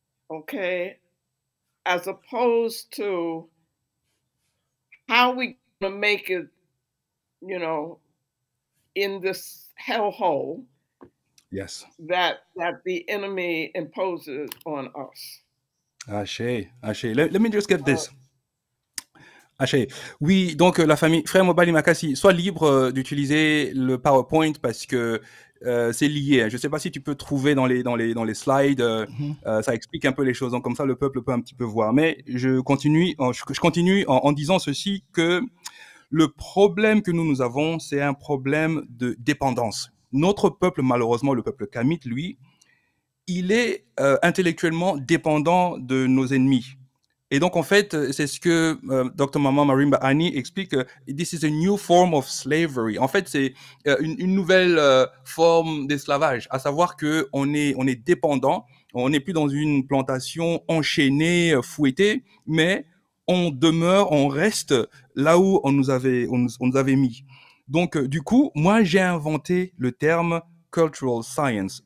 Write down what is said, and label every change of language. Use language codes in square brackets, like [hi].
[en] Okay, as opposed to how we gonna make it, in this hellhole. Yes. That the enemy imposes on us. Ashe. Let me just get this. Ashe. [fr] Oui, donc la famille Frère Mobali Makassi, sois libre d'utiliser le PowerPoint parce que c'est lié. Je ne sais pas si tu peux trouver dans les slides, ça explique un peu les choses, donc comme ça le peuple peut un petit peu voir. Mais je continue en disant ceci, que le problème que nous avons, c'est un problème de dépendance. Notre peuple, malheureusement, le peuple kamite, lui, il est intellectuellement dépendant de nos ennemis. Et donc, en fait, c'est ce que Dr. Mama Marimba Ani explique. [en] This is a new form of slavery. [fr] En fait, c'est une nouvelle forme d'esclavage, à savoir que on est dépendant. On n'est plus dans une plantation enchaînée, fouettée, mais on demeure, on reste là où on nous avait mis. Donc, du coup, moi, j'ai inventé le terme cultural science.